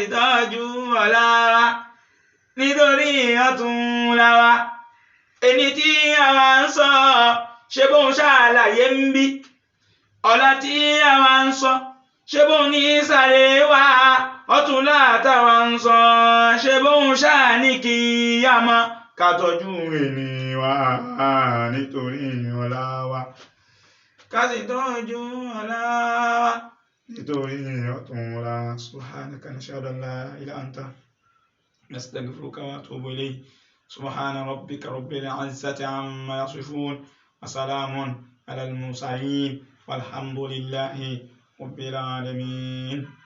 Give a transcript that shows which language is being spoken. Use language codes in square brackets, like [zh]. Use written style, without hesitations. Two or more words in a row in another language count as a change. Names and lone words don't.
[yo] tọ́jú ọ̀la wa nítorí ọ̀túnla wa ẹni tí àwa ń sọ ṣe bóun ṣáà láyé ń bí ọ̀la tí àwa ń sọ ṣe bóun ní sàlẹ̀ wá ọ̀túnla táwa ń sọ ṣe bóun ṣáà ní kíyámà ká tọ́jú ẹni wa nítorí ọ̀la wa ká sì tọ́jú ọ̀la wa nítorí ọ̀túnla. [ar] سبحانك نشهد أن لا إله إلا أنت نستغفرك وأتوب إليك. سبحان ربك رب العزة عما يصفون وسلام على المرسلين والحمد لله رب العالمين.